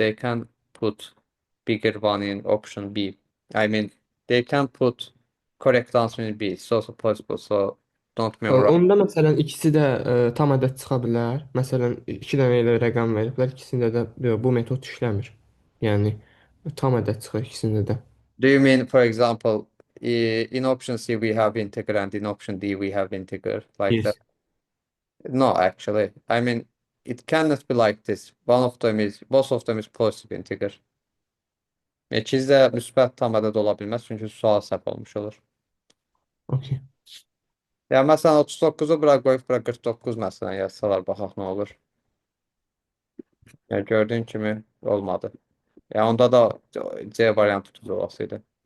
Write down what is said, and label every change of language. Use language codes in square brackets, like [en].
[en] They can put bigger one in option B. I mean, they can put correct answer in B. It's also possible. So don't memorize. [az] Onda məsələn ikisi də tam ədəd çıxa bilər. Məsələn, 2 dənə elə rəqəm veriblər, ikisində də bu metod işləmir. Yəni tam ədəd çıxır ikisində də. [en] Do you mean, for example, in option C we have integer and in option D we have integer like Yes. that? No, actually. I mean, it cannot be like this. Both of them is positive integer. [az] İkisi müsbət tam ədəd ola bilməz, çünki sual səhv olmuş olur. [en] Okay. [az] Ya məsələn 39-u bura qoyub bura 49 məsələn yazsalar baxaq nə olur. Ya gördüyün kimi olmadı. Ya onda da C variantı tuz olasıydı.